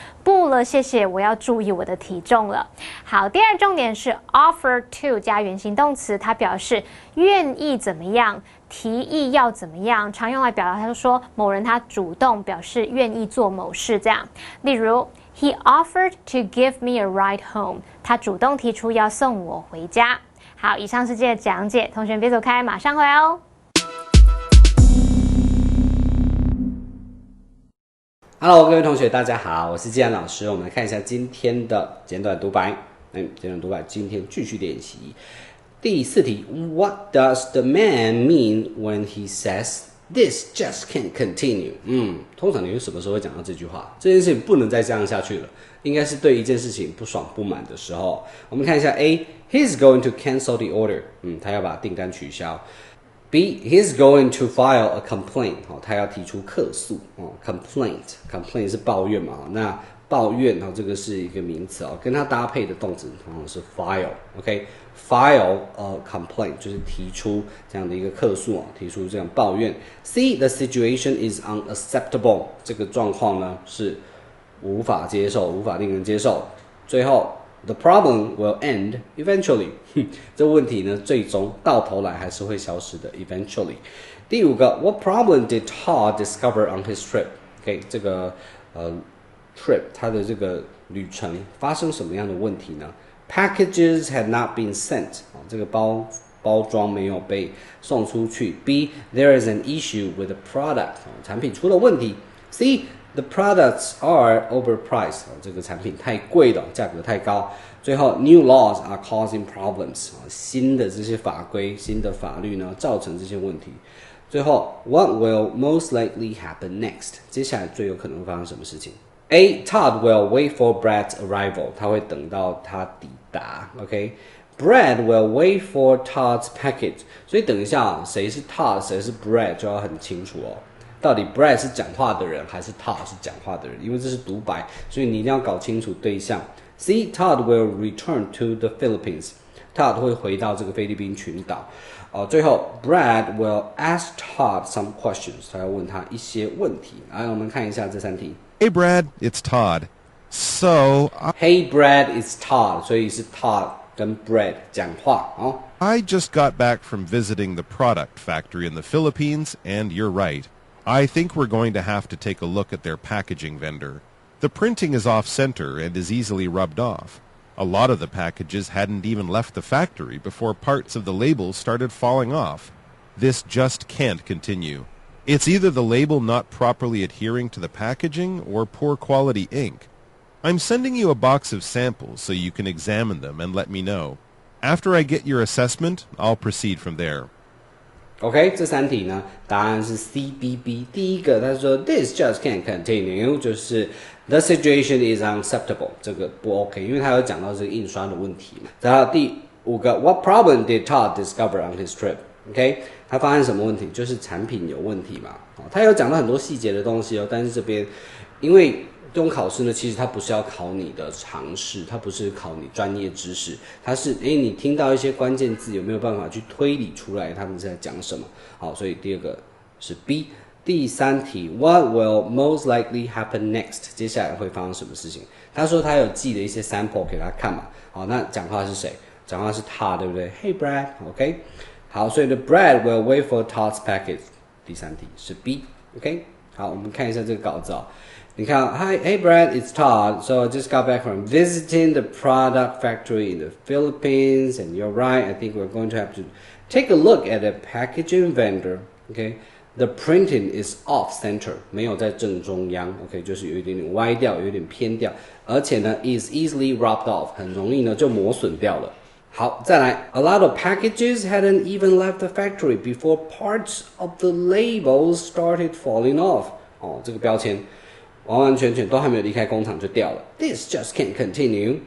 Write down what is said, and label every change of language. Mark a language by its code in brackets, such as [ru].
[zh] 不了，谢谢，我要注意我的体重了。好，第二重点是 offer to 加原形动词，它表示愿意怎么样，提议要怎么样，常用来表达他说某人他主动表示愿意做某事这样。例如 [en] He offered to give me a ride home. [zh] 他主动提出要送我回家。好，以上是今天的讲解，同学别走开，马上回来哦。 Hello， 各位同学，大家好，我是季安老师。我们来看一下今天的简短独白。简短独白，今天继续练习。 [en] 第4题 ，What does the man mean when he says this just can't continue？ [zh] 通常你什么时候会讲到这句话？这件事情不能再这样下去了，应该是对一件事情不爽不满的时候。 [en] 我们看一下 A，He's going to cancel the order。 [zh] 他要把订单取消。 [en] B, he's going to file a complaint. [zh] 他要提出客诉。 complaint 是抱怨嘛？那抱怨这个是一个名词跟它搭配的动词通常是 file。 [en] file a complaint [zh] 就是提出这样的一个客诉提出这样抱怨。 [en] C, the situation is unacceptable. [zh] 这个状况呢是无法接受，无法令人接受。最后。 [en] The problem will end eventually. [zh] 这问题呢，最终到头来还是会消失的。 [en] Eventually. 第5个 ，What problem did Todd discover on his trip? [zh] OK， 这个trip 它的这个旅程发生什么样的问题呢 ？ [en] Packages had not been sent. [zh] 这个包装没有被送出去。 [en] B, there is an issue with the product. [zh] 产品出了问题。 [en] C.The products are overpriced. [zh] 这个产品太贵了，价格太高。 [en] 最后 ，new laws are causing problems. [zh] 新的这些法规、新的法律呢，造成这些问题。 [en] 最后 ，What will most likely happen next? [zh] 接下来最有可能发生什么事情 ？A. [en] Todd will wait for Brad's arrival. [zh] 他会等到他抵达。 [en] OK。Brad will wait for Todd's package. [zh] 所以等一下谁是 Todd， 谁是 Brad 就要很清楚到底 Brad 是讲话的人还是 Todd 是讲话的人？因为这是独白，所以你一定要搞清楚对象。 [en] C. Todd will return to the Philippines. [zh] Todd 会回到这个菲律宾群岛。 [en] 最后 Brad will ask Todd some questions. [zh] 他要问他一些问题。来，我们看一下这3题。 [en] Hey Brad, it's Todd. So, Hey Brad, it's Todd. 所以是 Todd 跟 Brad 讲话 I just got back from visiting the product factory in the Philippines, and you're right. I think we're going to have to take a look at their packaging vendor. The printing is off-center and is easily rubbed off. A lot of the packages hadn't even left the factory before parts of the labels started falling off. This just can't continue. It's either the label not properly adhering to the packaging or poor quality ink. I'm sending you a box of samples so you can examine them and let me know. After I get your assessment, I'll proceed from there.OK， [zh] 这3题呢，答案是 [en] C、B、B。 [zh] 第一个，他说 [en] This just can't continue， [zh] 就是 [en] The situation is unacceptable， [zh] 这个不 OK， 因为他有讲到这个印刷的问题嘛。 [en] 然后第5个 What problem did Todd discover on his trip？OK， [zh] 他发现什么问题？就是产品有问题嘛。他有讲到很多细节的东西但是这边因为这种考试呢，其实它不是要考你的常识，它不是考你专业知识，它是你听到一些关键字有没有办法去推理出来他们在讲什么？好，所以第2个是 B。第3题 What will most likely happen next？接下来会发生什么事情？他说他有寄了一些 sample 给他看嘛。好，那讲话是谁？讲话是他，对不对 [en] ？Hey Brad，OK。好，所以 The Brad will wait for Todd's package。 [zh] 第3题是 B，OK。好，我们看一下这个稿子你看 [en] Hey Brad, it's Todd. So I just got back from visiting the product factory in the Philippines, and you're right. I think we're going to have to take a look at the packaging vendor. Okay, the printing is off center, [zh] 没有在正中央。 OK， 就是有一点点歪掉，有一点偏掉，而且呢 [en] is easily rubbed off， [zh] 很容易呢就磨损掉了。 [en] 好，再来 ，A lot of packages hadn't even left the factory before parts of the labels started falling off. [zh] 这个标签。完完全全都还没有离开工厂就掉了 [en] This just can't continue.